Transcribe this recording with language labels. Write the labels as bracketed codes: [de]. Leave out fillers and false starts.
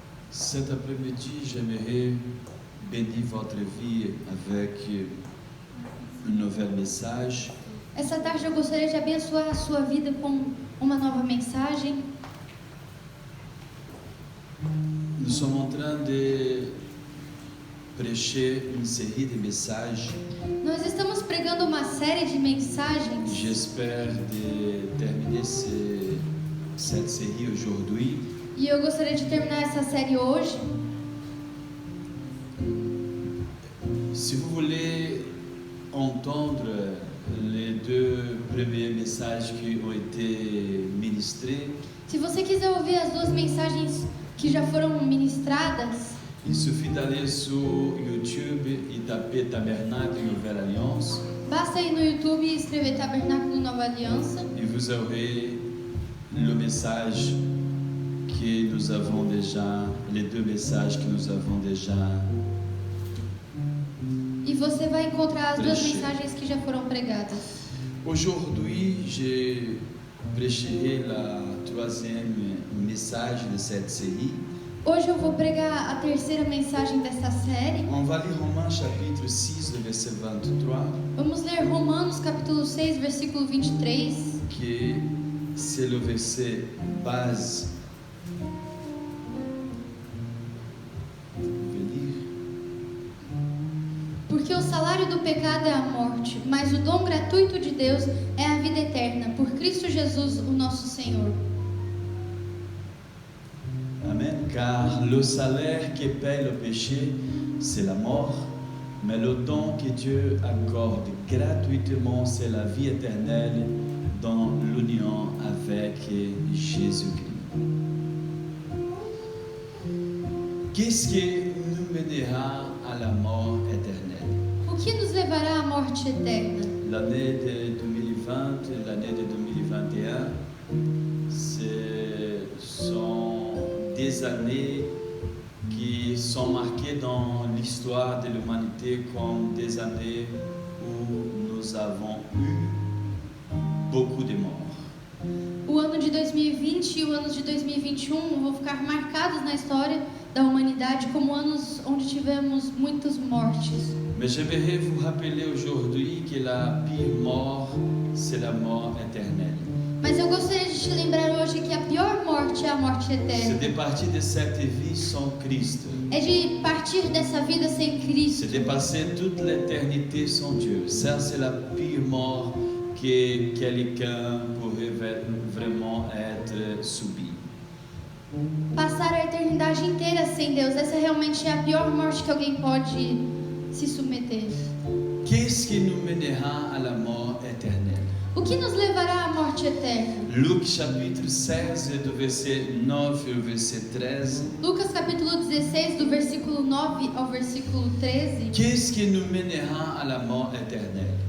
[fr] Cet après-midi, j'aimerais bénir votre vie avec un nouvel message. [pt] Essa tarde eu gostaria de abençoar a sua vida com uma nova mensagem. [fr] Nous sommes en train de prêcher une série de messages. [pt] Nós estamos pregando uma série de mensagens. [fr] J'espère de terminer cette série aujourd'hui. [pt] E eu gostaria de terminar essa série hoje. [fr] Si vous voulez entendre les deux premiers messages qui ont été ministrés, [pt] Se você quiser ouvir as duas mensagens que já foram ministradas, [fr] il suffit d'aller sur YouTube et taper Tabernacle Nouvelle Alliance [pt] basta ir no YouTube e escrever Tabernáculo Nova Aliança [fr] et vous aurez le message que nous avons déjà, les deux messages que nous avons déjà. [pt] e você vai encontrar as duas Preencher. mensagens que já foram pregadas. [fr] Aujourd'hui, je prêcherai la troisième message de cette série. [pt] Hoje eu vou pregar a terceira mensagem desta série. [fr] On va lire Romains chapitre 6, le verset 23, [pt] Vamos ler Romanos capítulo 6, versículo 23, [fr] qui c'est le verset base. Vous pouvez lire. [pt] porque o salário do pecado é a morte, mas o dom gratuito de Deus é a vida eterna, por Cristo Jesus, o nosso Senhor. Amen. [fr] Car le salaire qui paye le péché, c'est la mort, mais le don que Dieu accorde gratuitement, c'est la vie éternelle dans l'union avec Jésus-Christ. Qu'est-ce qui nous mènera à la mort éternelle? [pt] O que nos levará à morte eterna? [fr] L'année de 2020 et l'année de 2021, ce sont des années qui sont marquées dans l'histoire de l'humanité comme des années où nous avons eu beaucoup de morts. [pt] O ano de 2020 e o ano de 2021 vão ficar marcados na história da humanidade como anos onde tivemos muitas mortes. [fr] Mais j'aimerais vous rappeler aujourd'hui que la pire mort, c'est la mort éternelle. [pt] Mas eu gostaria de te lembrar hoje que a pior morte é a morte [fr] C'est [pt] eterna. [fr] de partir de cette vie sans Christ. [pt] É de partir dessa vida sem Cristo. [fr] C'est de passer toute l'éternité sans Dieu. Ça, c'est la pire mort que quelqu'un pourrait vraiment être subi. [pt] Passar a eternidade inteira sem Deus, essa realmente é a pior morte que alguém pode se submeter. [fr] Qu'est-ce qui nous mènera à la mort éternelle? [pt] O que nos levará à morte eterna? [fr] Luc chapitre 16, du verset 9 au verset 13. [pt] Lucas capítulo 16, do versículo 9 ao versículo 13. [fr] Qu'est-ce qui nous mènera à la mort éternelle?